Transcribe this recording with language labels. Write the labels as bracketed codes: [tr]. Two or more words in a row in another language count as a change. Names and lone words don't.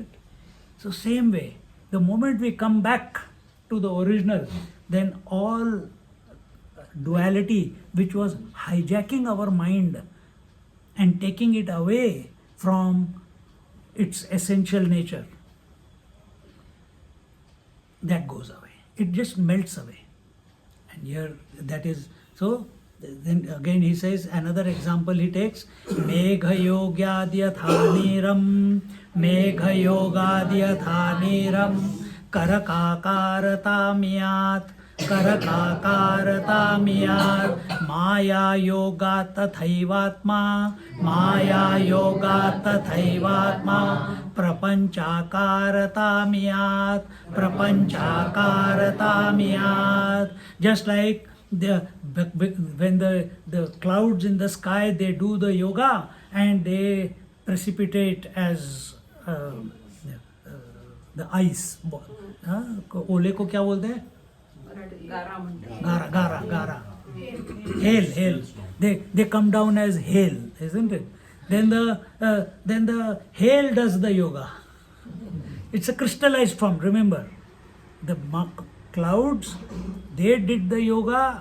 [en] So same way, the moment we come back to the original, then all duality which was hijacking our mind and taking it away from its essential nature, that goes away. It just melts away. And here that is, so then again he says, another example he takes, [sa] Megha yogyadhyathaneeram, Megha yogadhyathaneeram, Karakakaratamiat, Karakakaratamiat, Maya yoga tathaivatma, Maya yoga tathaivatma, Prapanchakaratamiat, Prapanchakaratamiat. [en] Just like when the clouds in the sky, they do the yoga and they precipitate as the ice. [hi] ओले को क्या बोलते हैं? Gara. [en] Hail. They come down as hail, isn't it? Then the hail does the yoga. It's a crystallized form. Remember, the clouds, they did the yoga.